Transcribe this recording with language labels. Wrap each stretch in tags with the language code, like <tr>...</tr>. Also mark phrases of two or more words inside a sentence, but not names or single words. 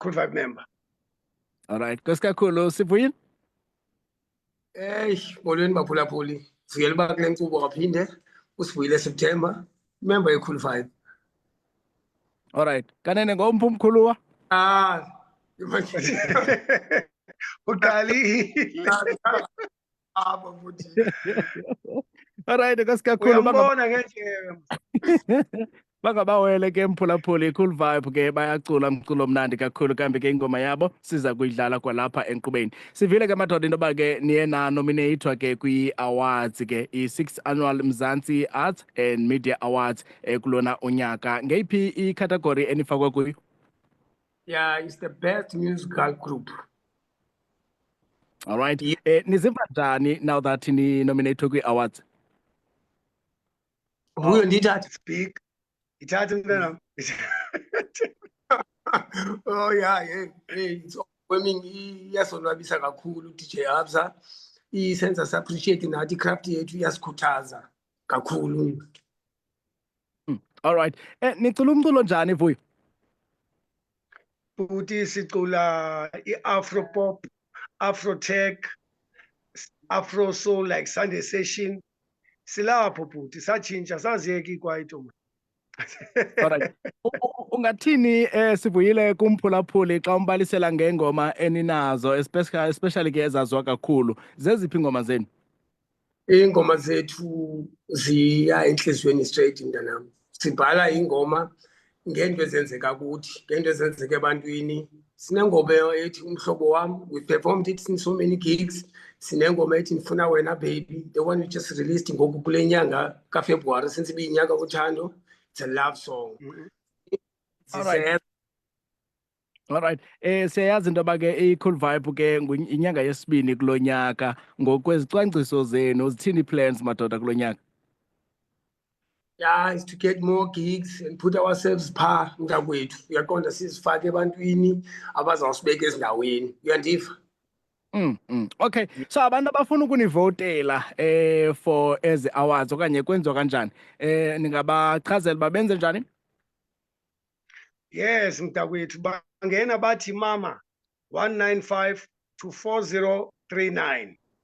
<en>Cool Vibe member. All right,</en> <xh>Koskakhulu Sivuyile. Molweni baphulaphuli. Sivuyela uba kule nkqubo waphinde uSivuyile September, member ye-Cool Vibe.</xh> <en>All right,</en> <xh>kanene ngomphi umkhuluwa? Uqalile.</xh> <en>All right, Koskakhulu</en> <xh>uyambona ngendlela. bangabawele ke mphulaphuli Cool Vibe ke bayacula umculo omnandi kakhulu kambe ke ingoma yabo siza kuyidlala kwalapha enkqubeni. Sivile ke madoda into ba ke niye na nominatewa ke kwi-awards ke i-6th annual Mzansi Arts and Media Awards kulona unyaka. Ngeyiphi i-category enifakwe kuyo?</xh> <en>Yeah, it's the best musical group.</en> <xh>All right. Nizimva njani</xh> <en>now that</en> <xh>ni nominated kwi-awards? Huyo ndithatha speak. Ithatha mntana.</xh> <en>Oh yeah, hey, it's overwhelming.</en> <xh>Iyasonwabisa kakhulu DJ Absa. Isenza appreciate nathi craft yethu iyasikhuthaza kakhulu.</xh> <en>All right.</en> <xh>Nicula umculo njani Vuyo? Futhi sicula i-</xh> <en>Afro pop, Afro tech, Afro soul like Sunday session.</en> <xh>Silapho futhi satshintsha saziyeka ikwaito. Alright. Ungathini Sivuyile kumphulaphuli xa umbalisela ngengoma eninazo especially ke ezaziwa kakhulu. Zeziphi ingoma zenu? Ingoma zethu ziya enhlizweni straight mntanami. Sibhala ingoma ngento ezenzeka kuthi, ngento ezenzeka ebantwini. Sinengoma ethi umhlobo wami,</xh> <en>we performed it in so many gigs.</en> <xh>Sinengoma ethi Ndifuna Wena Baby,</xh> <en>the one we just released</en> <xh>ngoku kule nyanga kaFebruary since ibiyinyaka uthando.</xh> <en>It's a love song. All right. All right.</en> <xh>Siyayazi into ba ke i-Cool Vibe ke inyanga yesibini kulonyaka. Ngokwezicwangciso zenu zithini plans madoda kulonyaka?</xh> <en>Yeah, is to get more gigs and put ourselves mntakwethu.</en> <xh>Uyaqonda sizifake ebantwini abazawusibeka ezindaweni. Uyandiva? Okay, so abantu abafuna ukunivotela for ezi awards okanye kwenziwa kanjani? Ningabachazela babenze njani? Yes, mntakwethu bangena bathi mama 195 to 4039.</xh>